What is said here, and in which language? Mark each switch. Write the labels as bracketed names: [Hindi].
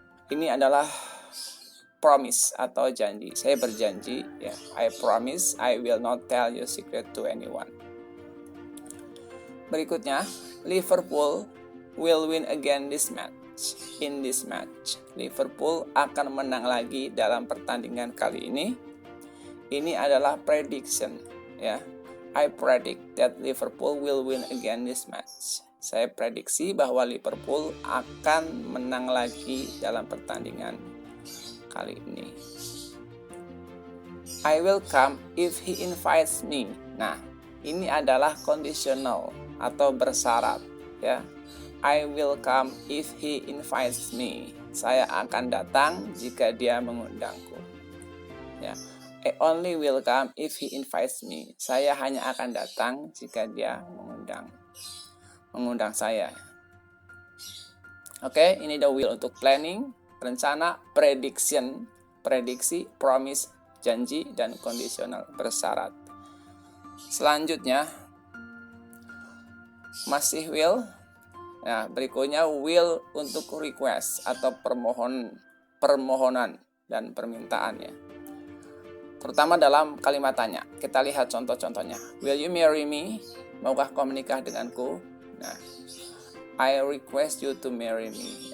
[Indonesian] Ini adalah promise atau janji. Saya berjanji, ya. [English] I promise I will not tell your secret to anyone. [Indonesian] Berikutnya, [English] Liverpool will win again this match. In this match, [Indonesian] Liverpool akan menang lagi dalam pertandingan kali ini. Ini adalah prediction, ya. [English] I predict that Liverpool will win again this match. [Indonesian] Saya prediksi bahwa Liverpool akan menang lagi dalam pertandingan kali ini. [English] I will come if he invites me. [Indonesian] Nah, ini adalah conditional atau bersyarat, ya. [English] I will come if he invites me. [Indonesian] Saya akan datang jika dia mengundangku. [English] Ya. I only will come if he invites me. [Indonesian] Saya hanya akan datang jika dia mengundang saya. Oke, ini the will untuk planning, rencana, prediction, prediksi, promise, janji, dan conditional, bersyarat. Selanjutnya, masih will. Nah, berikutnya will untuk request atau permohonan dan permintaannya. Terutama dalam kalimat tanya. Kita lihat contoh-contohnya. [English] Will you marry me? [Indonesian] Maukah kau menikah denganku? [English] Nah, I request you to marry me.